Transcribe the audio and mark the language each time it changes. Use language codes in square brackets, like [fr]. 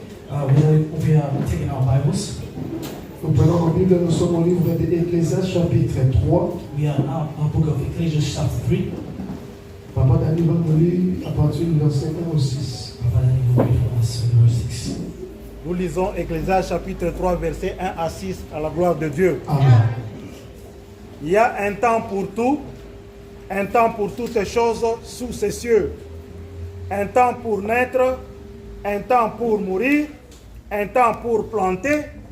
[en] We are taking our Bibles. [fr] Nous prenons nos Bibles, nous sommes au livre de Ecclésiaste, chapitre 3. [en] We are now our book of Ecclesiastes, chapter 3. [fr] Papa Dani va nous lire à partir du verset 1 au 6. [en] Papa Dani will read for us verse 6. [fr] Nous lisons Ecclésiaste, chapitre 3, verset 1 à 6, à la gloire de Dieu. Amen. Il y a un temps pour tout, un temps pour toutes choses sous ces cieux, un temps pour naître, un temps pour mourir, un temps pour planter